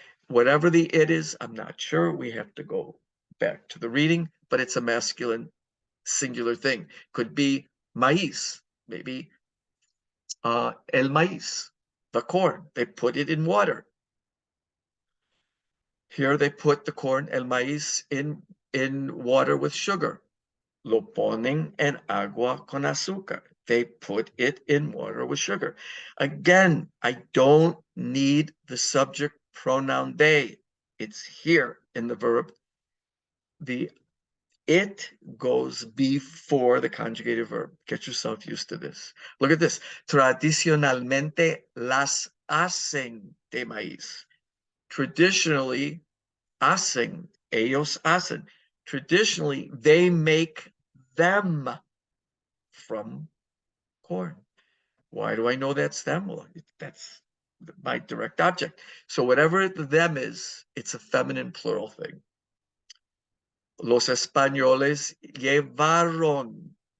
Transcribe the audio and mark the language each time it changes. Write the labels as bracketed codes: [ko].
[en] Whatever the it is, I'm not sure. We have to go back to the reading, but it's a masculine singular thing. Could be maíz, maybe el maíz, the corn. They put it in water. Here they put the corn, el maíz, in water with sugar. [es] Lo ponen en agua con azúcar. [en] They put it in water with sugar. Again, I don't need the subject pronoun they. It's here in the verb. The it goes before the conjugated verb. Get yourself used to this. Look at this. [es] Tradicionalmente las hacen de maíz. [en] Traditionally, [es] hacen, ellos hacen. [en] Traditionally, they make them from corn. Why do I know that's them? Well, that's my direct object. So whatever the them is, it's a feminine plural thing. [es] Los españoles llevaron.